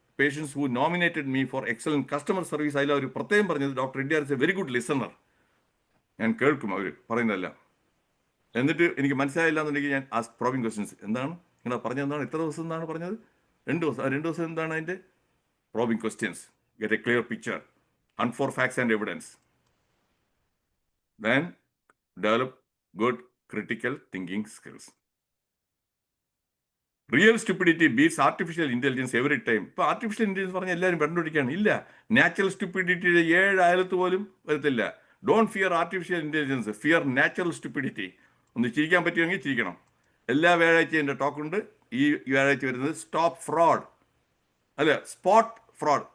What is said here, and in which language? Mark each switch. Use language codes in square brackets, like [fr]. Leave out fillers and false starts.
[en] Patients who nominated me for excellent customer service. [ml] അതിൽ അവർ പ്രത്യേകം പറഞ്ഞത്, [en] Doctor NTR is a very good listener. [ml] ഞാൻ കേൾക്കും അവർ പറയുന്നതെല്ലാം. എന്നിട്ട് എനിക്ക് മനസ്സിലായില്ല എന്നുണ്ടെങ്കിൽ ഞാൻ [en] Ask probing questions. [ml] എന്താണ് നിങ്ങൾ പറഞ്ഞത്? എന്താണ് ഇത്ര ദിവസം എന്നാണ് പറഞ്ഞത്? 2 ദിവസം. 2 ദിവസം എന്താണ് അതിൻ്റെ probing questions? [en] Get a clear picture. Hunt for facts and evidence. Then develop good critical thinking skills. Real stupidity beats artificial intelligence every time. [ml] ഇപ്പൊ ആർട്ടിഫിഷ്യൽ ഇന്റലിജൻസ് പറഞ്ഞാൽ എല്ലാവരും കണ്ടുപിടിക്കുകയാണ്. ഇല്ല, നാച്ചുറൽ സ്റ്റുപ്പിഡിറ്റിയുടെ 7 അയലത്ത് പോലും വരത്തില്ല. [en] Don't fear artificial intelligence, fear natural stupidity. [ml] ഒന്ന് ചിരിക്കാൻ പറ്റുമെങ്കിൽ ചിരിക്കണം. എല്ലാ വ്യാഴാഴ്ചയും എൻ്റെ ടോക്കുണ്ട്. ഈ വ്യാഴാഴ്ച വരുന്നത് സ്റ്റോപ്പ് ഫ്രോഡ്, അല്ല സ്പോട്ട് ഫ്രോഡ്.